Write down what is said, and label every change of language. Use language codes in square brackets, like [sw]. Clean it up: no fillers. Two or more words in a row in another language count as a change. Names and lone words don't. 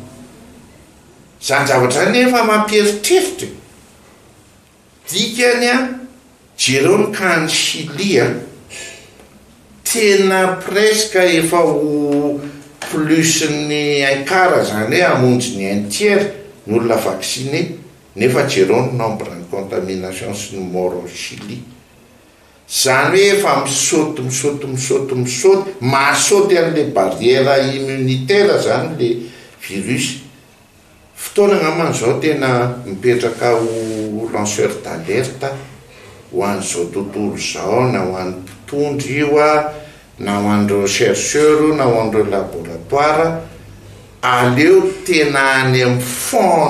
[mg] zany zavatra zany nefa mampieritreritra dikany a jereo ny kany Chili tena presque efa ho plus ny ankara zany hoe amonjy ny [fr] un tiers [mg] ny olona vacciné nefa jereo ny nombre ny contamination sy ny [fr] mort au Chili [mg] zany hoe efa misaoty mahasaoty an'le barrière immunitaire zany le virus fotoana ngaman'izao tena mipetraka ho [fr] lanceur d'alerte [mg] ho an'izao tontolo zao na ho an'ny mpitondry io na ho an'ireo chercheur na ho an'ireo laboratoire aleo tena any amin'ny fond